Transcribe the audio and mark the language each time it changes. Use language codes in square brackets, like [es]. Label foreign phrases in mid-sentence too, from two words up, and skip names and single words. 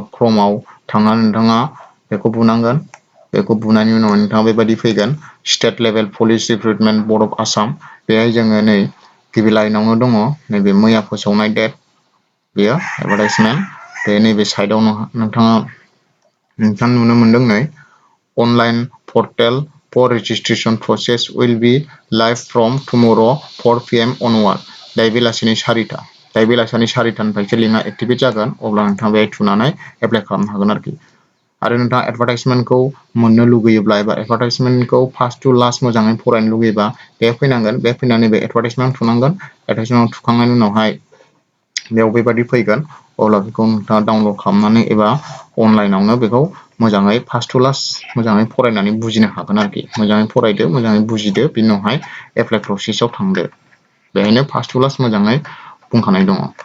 [brx] क्रोमआव थांनानै नोंथाङा बेखौ बुनांगोन बेखौ बुनायनि उनाव नोंथाङा बेबायदि फैगोन स्टेट लेभेल पुलिस रिक्रुटमेन्ट बर्ड अफ आसाम बेहाय जोङो नै गिबि लाइनावनो दङ नैबे मैया फोसावनाय डेट बेयो एडभार्टाइजमेन्ट बे नैबे साइडआव नोंथाङा नुनो मोनदों नै [en] online portal for registration process will be live from tomorrow 4 PM onward [brx] दायो बेलासिनि 4टानिफ्रायसो लिंकआ एक्टिभेट जागोन अब्ला नोंथाङा बेहाय थुनानै एप्लाइ खालामनो हागोन आरोखि आरो नोंथाङा एडभार्टाइजमेन्टखौ मोननो लुगैयोब्ला एबा एडभार्टाइजमेन्टखौ [en] first to last [brx] मोजाङै फरायनो लुगैयोबा बे फैनांगोन बे फैनानै बे एडभार्टाइजमेन्ट थुनांगोन एडभार्टाइजमेन्ट थुखांनायनि उनावहाय बेयाव बेबायदि फैगोन अब्ला बेखौ नोंथाङा डाउनलड खालामनानै एबा अनलाइनावनो बेखौ मोजाङै [en] first to last [brx] मोजाङै फरायनानै बुजिनो हागोन आरोखि मोजाङै फरायदो मोजाङै बुजिदो बिनि उनावहाय एप्लाइ प्रसेसआव थांदो बेहायनो [en] first to last [brx] मोजाङै बुंखानाय दङ